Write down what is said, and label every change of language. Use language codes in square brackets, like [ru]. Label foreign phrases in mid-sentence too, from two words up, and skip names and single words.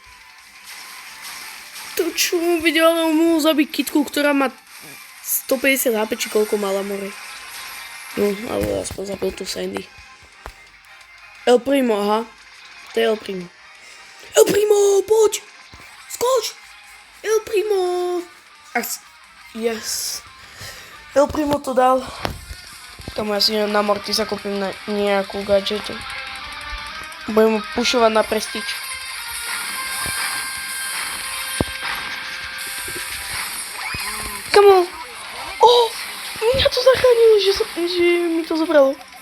[sk] To čo mu videl, ale mohol zabiť kitku, ktorá má 150 HP, či koľko mala more. No, ale aspoň zabil tu Sandy. El Primo, aha. To je El Primo. El Primo, poď! Skoč! El Primo! Yes. El Primo to dal. Kamo, ja si na Mortisa kúpim na nejakú gadžetu. Budem mu pušovať na prestíč. Kamo! Mňa to zachránilo, že mi to zobralo.